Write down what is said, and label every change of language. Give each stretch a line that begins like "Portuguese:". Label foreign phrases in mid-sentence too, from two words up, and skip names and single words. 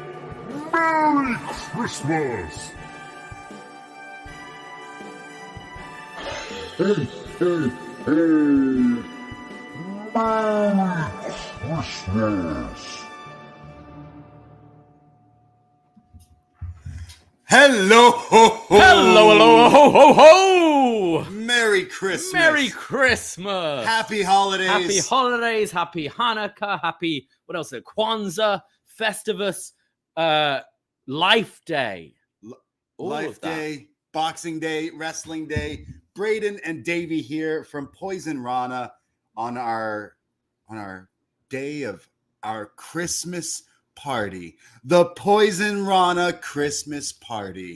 English: Merry Christmas! Hey, hey, hey! Merry Christmas! Hello, ho, ho! Hello, hello, ho, ho, ho! Merry Christmas! Merry Christmas! Happy holidays! Happy holidays, happy Hanukkah, happy, what else? Kwanzaa, Festivus, Life Day. Life Day, Boxing Day, Wrestling Day. Braden and Davie here from Poisonrana on our day of our Christmas party, the Poisonrana Christmas Party.